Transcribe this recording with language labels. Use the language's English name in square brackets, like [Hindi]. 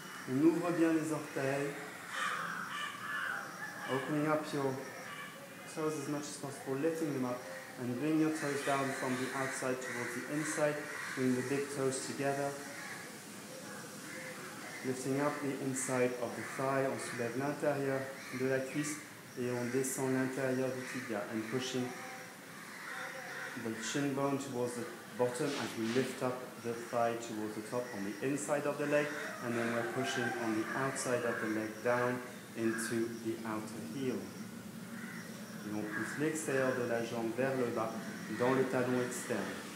[French] On ouvre bien les orteils. [English] Opening up your toes as much as possible, lifting them up, and bring your toes down from the outside towards the inside. Bring the big toes together. Lifting up the inside of the thigh, [French] on soulève l'intérieur de la cuisse et on descend l'intérieur du tibia. [English] And pushing the shin bone towards the bottom as we lift up the thigh towards the top on the inside of the leg, and then we're pushing on the outside of the leg down into the outer heel. [French] Et on pousse l'extérieur de la jambe vers le bas dans le talon externe.